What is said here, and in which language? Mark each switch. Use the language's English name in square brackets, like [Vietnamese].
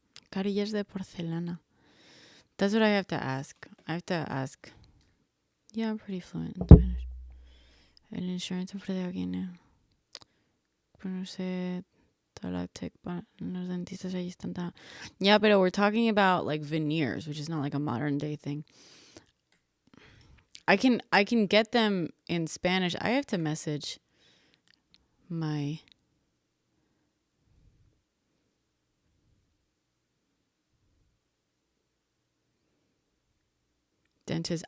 [Spanish] Carillas de porcelana. [English] That's what I have to ask. I have to ask. Yeah, I'm pretty fluent in Spanish. [Spanish] El insurance ofrece aquí, ¿no? Pero no sé... Los dentistas ahí están tan... [English] Yeah, but we're talking about like veneers, which is not like a modern day thing. I can get them in Spanish. I have to message my dentist.